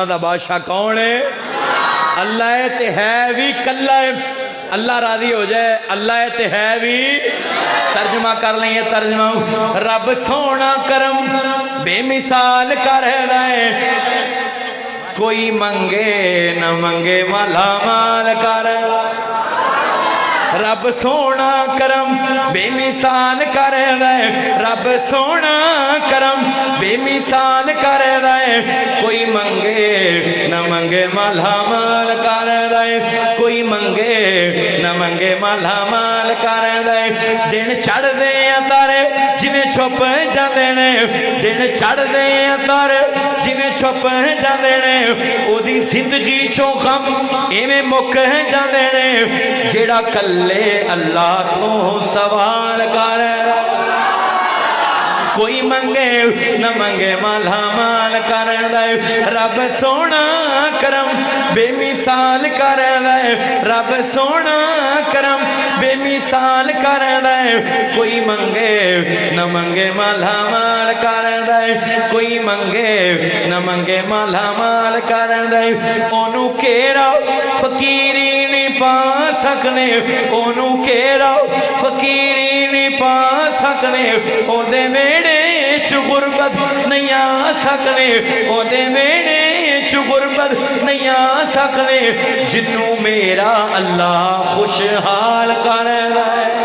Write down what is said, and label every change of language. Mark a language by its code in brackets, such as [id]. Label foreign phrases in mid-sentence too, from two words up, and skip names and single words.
[pa] دا بادشاہ کون ہے اللہ تے ہے بھی کلہ ہے اللہ راضی ہو جائے اللہ تے ہے بھی [ur] ترجمہ کر لیں یہ ترجمہ [pa] رب سونا کرم بے مثال کر دائے کوئی منگے نہ منگے مالا مال کر رب سونا کرم بے مثال کر دائے رب سونا کرم بے مثال کر دائے کوئی منگے نہ منگے مالا مال کر دائے کوئی منگے نہ منگے مالا مال کر دائے دن چڑھ دے تارے جویں چھپ جاندے نے دن چڑھ دے تارے جویں چھپ جاندے نے او دی زندگی چوں غم ایویں مک جاندے نے جیڑا کلے اللہ تو سوال کر کوئی منگے نہ منگے مالا مال کر دے رب سونا کرم بے مثال کر دے رب سونا کرم بے مثال کر دے کوئی منگے نہ منگے مالا مال کر دے کوئی منگے نہ منگے مالا مال کر دے اونوں کیرا فقیری نہیں پا سکنے اونوں کیرا فقیری نہیں پا سکنے او دے ویڑے چ غربت نہیں آ سکنے او دے ویڑے چ غربت نہیں آ سکنے جنوں میرا اللہ خوشحال کر دے